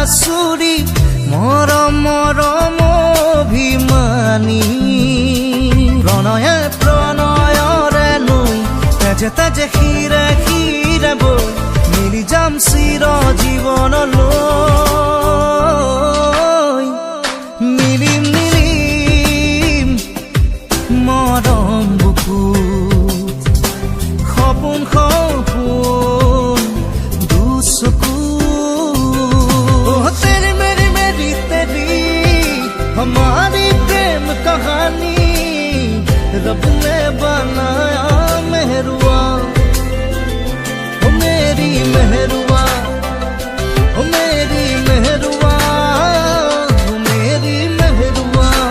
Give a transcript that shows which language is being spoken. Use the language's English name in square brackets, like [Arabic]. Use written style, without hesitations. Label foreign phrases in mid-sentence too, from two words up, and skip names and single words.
[Assamese] চুৰি মৰম মৰম অভিমানী, প্ৰণয়ে প্ৰণয়ৰে নৈ তেজে তেজে শিৰে শিৰে বৈ মিলি যাম চিৰ জীৱনলৈ। মিলিম মিলিম মৰম বুকুত সপোন সপোন দুচকু। [Hindi] तेरी मेरी मेरी तेरी हमारी प्रेम कहानी रब ने बनाया मेहरुआ, मेरी मेहरुआ, मेरी मेहरुआ, मेरी मेहरुआ।